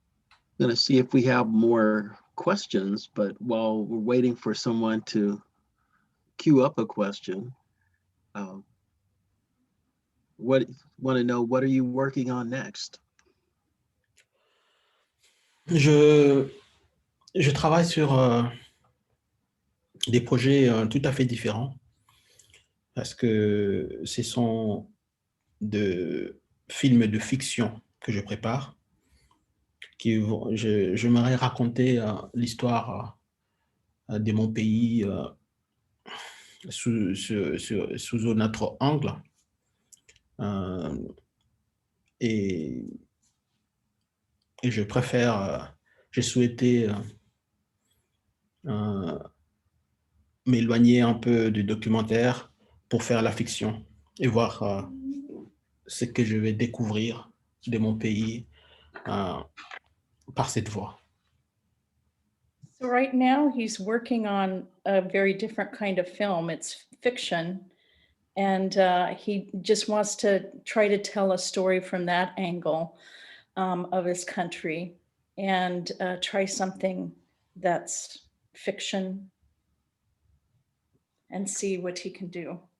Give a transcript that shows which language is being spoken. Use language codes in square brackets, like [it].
[en] I'm going to see if we have more questions, but while we're waiting for someone to queue up a question, want to know, what are you working on next? [fr] Je travaille sur des projets tout à fait différents, parce que ce sont de films de fiction que je prépare. J'aimerais raconter l'histoire de mon pays sous un autre angle. Et j'ai souhaité m'éloigner un peu du documentaire pour faire la fiction et voir ce que je vais découvrir de mon pays par cette voie. [en] So right now he's working on a very different kind of film. It's fiction, and he just wants to try to tell a story from that angle. of his country and try something that's fiction and see what he can do.